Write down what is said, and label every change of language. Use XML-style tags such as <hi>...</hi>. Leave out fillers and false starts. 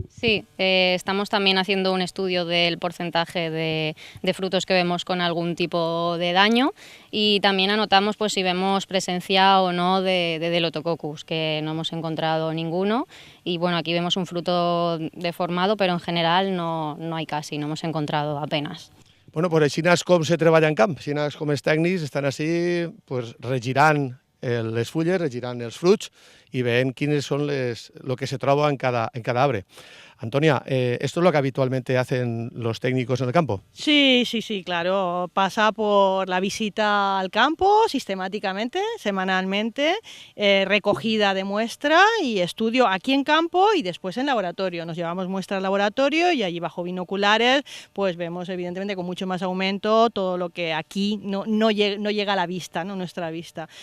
<es>Sí, estamos también haciendo un estudio del porcentaje de frutos que vemos con algún tipo de daño, y también anotamos pues si vemos presencia o no de Delotococcus, que no hemos encontrado ninguno. Y bueno, aquí vemos un fruto deformado, pero en general no hay casi, no hemos encontrado apenas.</es> <ca>Bueno, pues així és com se treballa en camp, així és com els tècnics estan així pues, regirant les fulles, regirant els fruits i veient quines són lo que se troba en cada arbre.</ca> <es>Antonia, ¿esto es lo que habitualmente hacen los técnicos en el campo? Sí, claro. Pasa por la visita al campo sistemáticamente, semanalmente, recogida de muestra y estudio aquí en campo y después en laboratorio. Nos llevamos muestra al laboratorio y allí bajo binoculares pues vemos evidentemente con mucho más aumento todo lo que aquí no llega a la vista, ¿no? Nuestra vista.</es>